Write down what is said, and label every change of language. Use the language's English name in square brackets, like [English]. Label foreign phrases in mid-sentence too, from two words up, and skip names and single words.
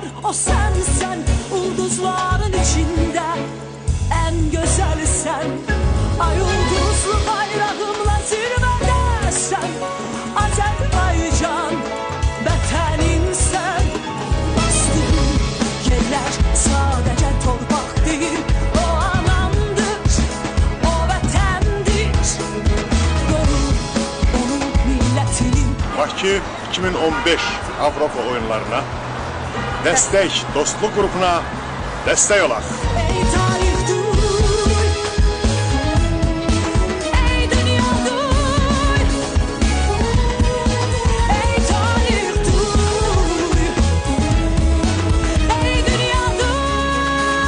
[Turkish] o sensen, ulduzların içinde en güzel sen. Ay ulduzlu bayrağımla zirvede sen, Azerbaycan vətənin sen. Bastığın yerler sadece torpaq değil, o anamdır, o vətəndir. [Azerbaijani] Qoru onun millətinin. Bakı 2015 Avropa oyunlarına destek, dostluk grubuna destek olaq. Ey tarix dur, ey dünya dur, ey tarix dur, ey dünya dur.